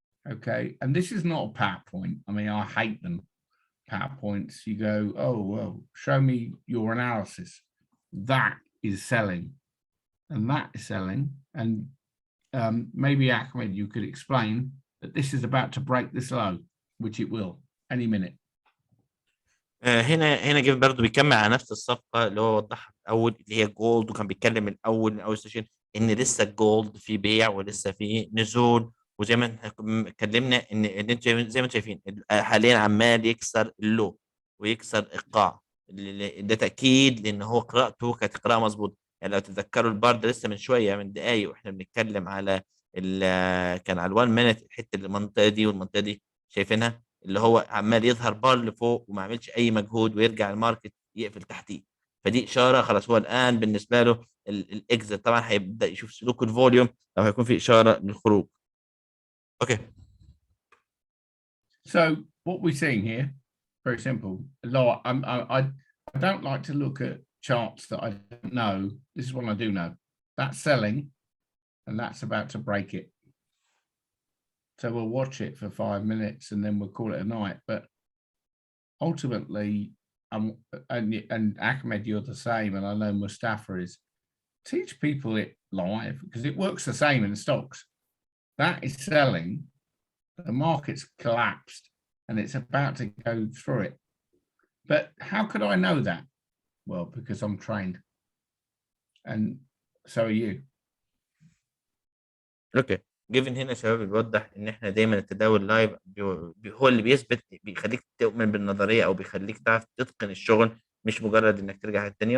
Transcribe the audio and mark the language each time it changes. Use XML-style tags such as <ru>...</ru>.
<en>Okay. And this is not a PowerPoint. I mean, I hate them. PowerPoints, you go, oh, well, show me your analysis. That is selling, and that is selling. And maybe Ahmed, you could explain that this is about to break this low, which it will any minute.</en> <ar>هنا جيف برضه بيكمل على نفس الصفقه اللي هو وضحها في الاول، اللي هي جولد، وكان بيتكلم من اول سيشن ان لسه الجولد في بيع ولسه في نزول. وزي ما اتكلمنا ان انتوا زي ما انتم شايفين حاليا عمال يكسر اللو ويكسر القاع. ده تاكيد لان هو قراءته كانت قراءه مظبوطه. يعني لو تتذكروا البارد لسه من شويه من دقائق واحنا بنتكلم على كان على ال1 مينت الحته المنطقه دي والمنطقه دي شايفينها، اللي هو عمال يظهر بار لفوق وما عملش اي مجهود ويرجع الماركت يقفل تحتيه. فدي اشاره خلاص هو الان بالنسبه له الاكزit. طبعا هيبدا يشوف سلوك الفوليوم او هيكون في اشاره للخروج.</ar> <en>Okay. So what we're seeing here, very simple. I don't like to look at charts that I don't know. This is what I do know. That's selling, and that's about to break it. So we'll watch it for 5 minutes and then we'll call it a night. But ultimately, and Ahmed, you're the same, and I know Mustafa is. Teach people it live, because it works the same in stocks. That is selling. The market's collapsed and it's about to go through it. But how could I know that? Well, because I'm trained. And so are you.</en> <ar>اوكي جيفين هنا شباب بيوضح ان احنا دايما التداول لايف هو اللي بيثبت، بيخليك تؤمن بالنظريه او بيخليك تعرف تتقن الشغل، مش مجرد انك ترجع الثانيه.</ar>